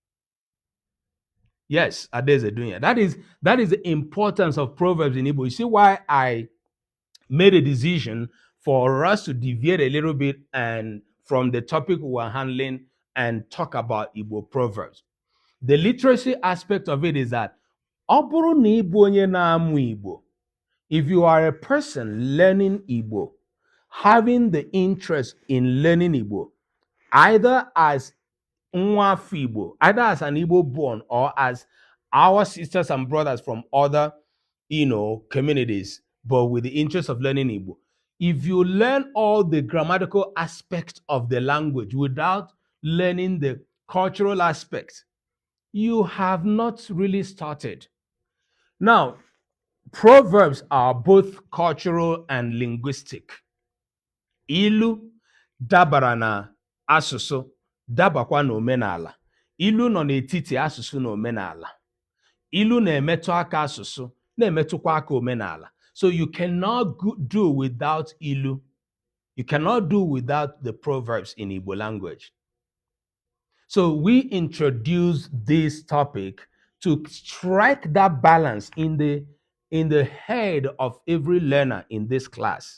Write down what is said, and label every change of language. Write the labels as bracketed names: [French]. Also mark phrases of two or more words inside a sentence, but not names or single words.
[English] Yes, Adeze doing it. That is the importance of proverbs in Igbo. You see why I made a decision for us to deviate a little bit and from the topic we were handling and talk about Igbo proverbs. The literacy aspect of it is that [Igbo] ọ bụrụ na ị bụ onye na-amụ Igbo, [English] if you are a person learning Igbo, having the interest in learning Igbo, either as [Igbo] nwa afọ Igbo, [English] either as an Igbo born or as our sisters and brothers from other, communities, but with the interest of learning Igbo, if you learn all the grammatical aspects of the language without learning the cultural aspect, you have not really started. Now, proverbs are both cultural and linguistic. [Igbo] Ilu dabara na asụsụ, dabakwa na omenala. Ilu nọ n'etiti asụsụ na omenala. Ilu na-emetụ aka asụsụ, na-emetụkwa aka omenala. [English] So you cannot do without Ilu. You cannot do without the proverbs in Igbo language. So we introduce this topic to strike that balance in the head of every learner in this class.